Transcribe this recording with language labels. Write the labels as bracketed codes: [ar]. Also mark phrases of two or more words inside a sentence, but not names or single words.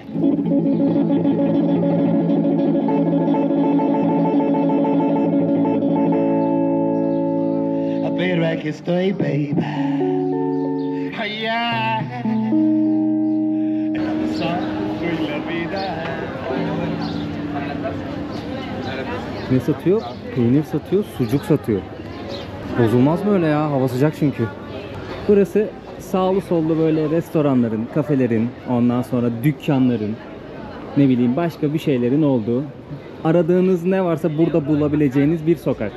[es] Pero aquí estoy, baby. Allá. Soy la vida. [tr] Ne satıyor? Peynir satıyor, sucuk satıyor. Bozulmaz mı öyle ya? Hava sıcak çünkü. Burası sağlı sollu böyle restoranların, kafelerin, ondan sonra dükkanların, ne bileyim başka bir şeylerin olduğu, aradığınız ne varsa burada bulabileceğiniz bir sokak.